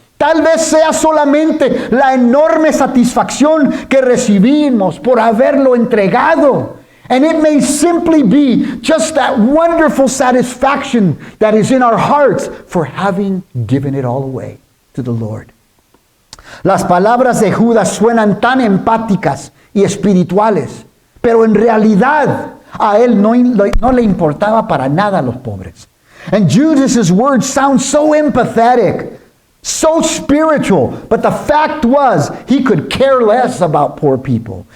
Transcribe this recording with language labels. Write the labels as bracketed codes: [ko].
[es] Tal vez sea solamente la enorme satisfacción que recibimos por haberlo entregado. [en] And it may simply be just that wonderful satisfaction that is in our hearts for having given it all away to the Lord. [es] Las palabras de Judas suenan tan empáticas y espirituales, pero en realidad a él no le importaba para nada a los pobres. [en] And Judas's words sound so empathetic, so spiritual, but the fact was he could care less about poor people.